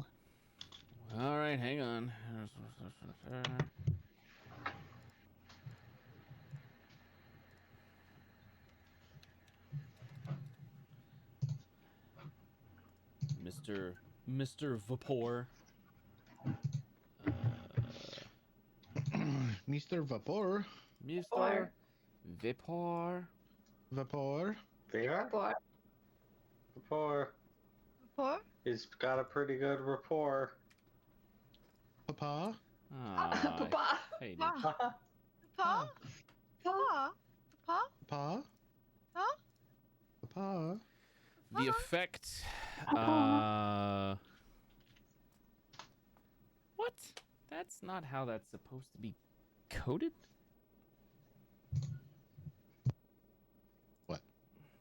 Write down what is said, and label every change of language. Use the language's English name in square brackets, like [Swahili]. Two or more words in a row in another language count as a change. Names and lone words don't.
[English] All right, hang on. Mr. Vapor. Mr. Vapor. Mr. Vapor. Vapor. Rapport. Rapport. Rapport? He's got a pretty good rapport. Papa. Papa. Hey, dude. Papa? Papa? Papa? Papa? Papa. Huh? Papa. The effect. What? That's not how that's supposed to be coded. What?